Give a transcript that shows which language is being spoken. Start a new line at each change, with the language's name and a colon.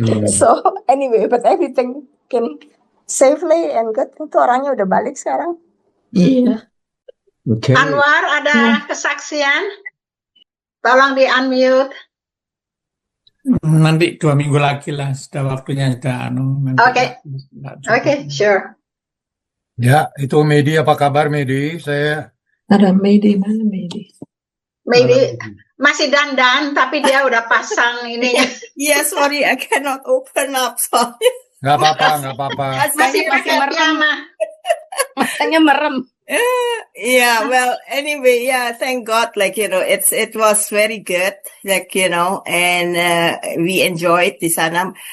English: So, anyway, but everything came safely and good.
Indonesian: Itu orangnya udah balik sekarang. Iya. Oke. Anwar, ada kesaksian? Tolong di-unmute. Nanti 2 minggu lagi lah, sudah waktunya sudah nanti Oke. nggak cukup.
English: Oke, sure.
Indonesian: Ya, itu Medi, apa kabar Medi? Saya Ada Medi, mana Medi? Maybe masih dandan, tapi dia udah pasang ininya.
English: Yeah, sorry, I cannot open up. Sorry.
Indonesian: nggak apa-apa. Masih pakai piyama. Matanya merem.
English: Yeah, well, anyway, yeah, thank God, like, you know, it was very good, like, you know, and we enjoyed
Indonesian: di sana.